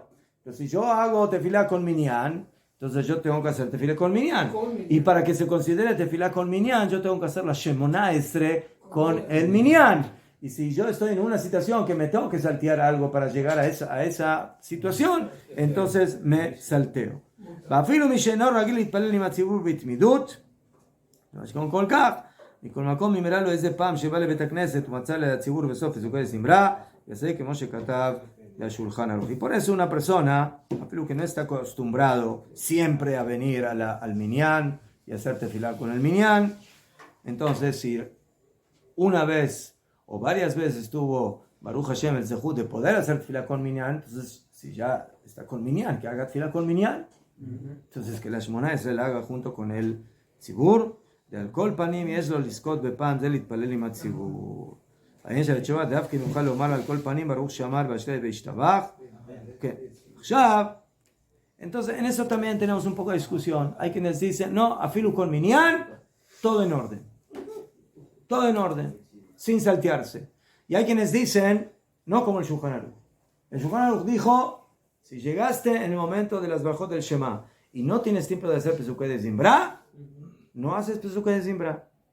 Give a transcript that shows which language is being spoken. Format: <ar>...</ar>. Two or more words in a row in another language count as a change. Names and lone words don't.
<es>Pero si yo hago tefila con minyan, entonces yo tengo que hacer tefila con minyan. Y para que se considere tefila con minyan, yo tengo que hacer la Shemona Esrei con el minyan. Y si yo estoy en una situación que me tengo que saltear algo para llegar a esa situación, entonces me salteo.</es> <he>ואפילו מי שאינו רגיל להתפלל עם הציבור בהתמידות, משכון כל כך, מכל מקום נמרה לו איזה פעם שבא לבית הכנסת ומצא לציבור בסוף פסוקי זמרה, יעשה כמו שכתב לשולחן ערוך.</he> <es>Y por eso una persona, אפילו que no está acostumbrado siempre a venir al minyan y hacer tefilá con el minyan, entonces si una vez o varias veces tuvo</es> <he>ברוך השם</he> <es>el zehut de poder hacer tefilá con minyan, entonces si ya está con minyan, que haga tefilá con minyan. Entonces que la Shemona Esrei la haga junto con el tzibur, de</es> <he>על כל פנים יש לו לזכות בפעם זה להתפלל עם הציבור. העניין של התשובה דווקא נוכל לומר על כל פנים ברוך שאמר ואשרי וישתבח. כן. עכשיו,</he> <es>entonces en eso también tenemos un poco de discusión. Hay quienes dicen, no, afilu con minyan, todo en orden. Todo en orden, sin saltearse. Y hay quienes dicen, no como el Shulchan Aruch. El Shulchan Aruch dijo, si llegaste en el momento de las brajot del Shema y no tienes tiempo de hacer pesukei de Zimbra, no haces pesukei de Zimbra.</es>